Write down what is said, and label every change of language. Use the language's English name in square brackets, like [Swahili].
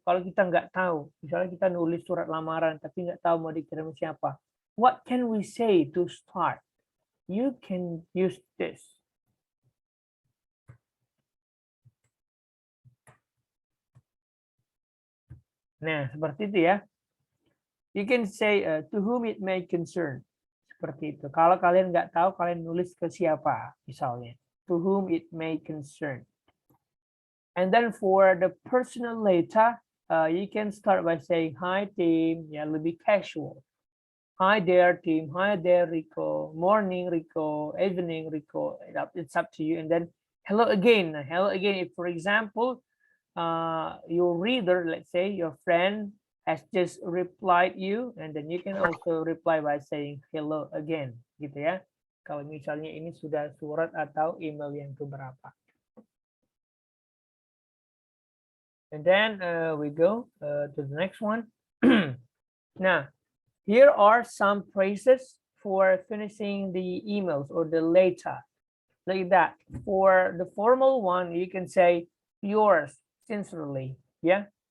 [Indonesian] Kalau kita nggak tahu, misalnya kita nulis surat lamaran tapi nggak tahu mau dikirim siapa, [English] what can we say to start? You can use this. [Indonesian] Nah, seperti itu ya. [English] You can say to whom it may concern. [Indonesian] Seperti itu. Kalau kalian nggak tahu, kalian nulis ke siapa, misalnya. [English] To whom it may concern. And then for the personal letter, you can start by saying, hi team, ya, [Indonesian] lebih casual. [English] Hi there team, hi there Rico, morning Rico, evening Rico, it's up to you. And then hello again. Hello again, if for example, your reader, let's say your friend has just replied you, and then you can also reply by saying hello again, gitu ya. [Indonesian] Kalau misalnya ini sudah surat atau email yang keberapa. [English] And then we go to the next one. Now, here are some phrases for finishing the emails or the letter, like that. For the formal one, you can say yours sincerely, yeah.